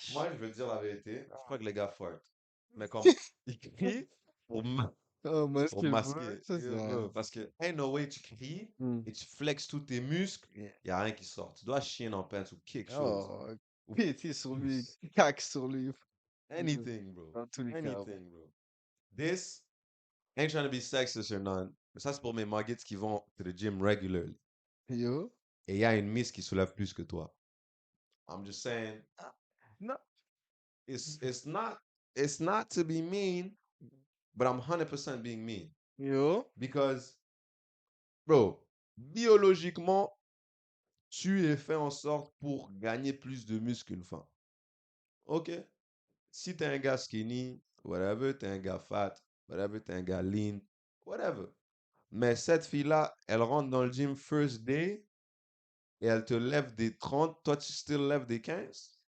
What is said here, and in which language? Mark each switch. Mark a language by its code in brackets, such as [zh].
[fr] moi, je veux dire la vérité. Je crois que les gars fart. Mais comme, ils crient pour, Oh, pour masquer. Ça, c'est vrai. Parce que, [en] ain't no way, [fr] tu cries Hmm. et tu flexes tous tes muscles. [en] Yeah. [fr] Il n'y a rien qui sort. Tu dois chier dans pants ou quelque chose. Oh, péter sur lui, cac sur lui. [en] Anything, bro. [fr] Dans tous les cas. [en] Anything, bro. This, ain't trying to be sexist or none. [fr] Mais ça, c'est pour mes muggets qui vont [en] to the gym regularly. Yo. [fr] Et il y a une miss qui soulève plus que toi. [en] I'm just saying. [fr] Non. [en] It's not to be mean, but I'm 100% being mean. Yo. Because, bro, biologiquement, [fr] tu es fait en sorte pour gagner plus de muscles qu'une femme. OK? Si t'es un gars skinny, whatever, t'es un gars fat, whatever, t'es un gars lean, whatever. Mais cette fille-là, elle rentre dans le gym [en] first day [fr] et elle te lève des 30, toi tu [en] still [fr] lèves des 15.